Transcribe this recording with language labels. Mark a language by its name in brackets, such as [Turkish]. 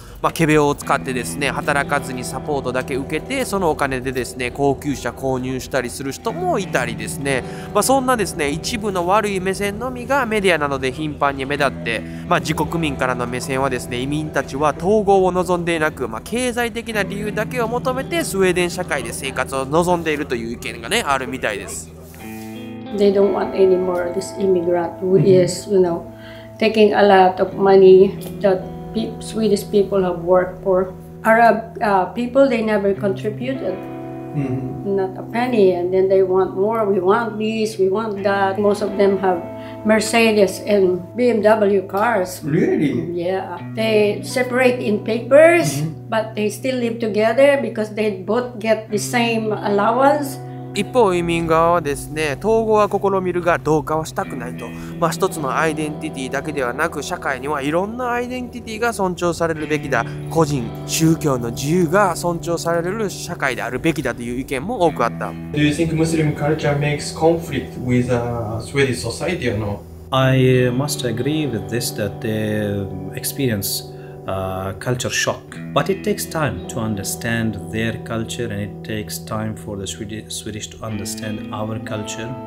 [Japanese] 仮病を使ってですね働かずにサポートだけ受けてそのお金でですね高級車購入したりする人もいたりですね、そんなですね一部の悪い目線のみがメディアなどで頻繁に目立って、自国民からの目線はですね移民たちは統合を望んでいなく、経済的な理由だけを求めてスウェーデン社会で生活を望んでいるという意見がねあるみたいです。 [English] They don't want any more this immigrant who is, taking a lot of money that Swedish people have worked for. Arab people, they never contributed, not a penny, and then they want more. We want this, we want that. Most of them have Mercedes and BMW cars. Really? Yeah. They separate in papers, but they still live together because they both get the same allowance. [Japanese] 一方移民側はですね統合は試みるが同化はしたくないと、一つのアイデンティティだけではなく社会にはいろんなアイデンティティが尊重されるべきだ、個人宗教の自由が尊重される社会であるべきだという意見も多くあった。 [English] Do you think Muslim culture makes conflict with Swedish society or no? I must agree with this that they experience culture shock, but it takes time to understand their culture, and it takes time for the Swedish to understand our culture.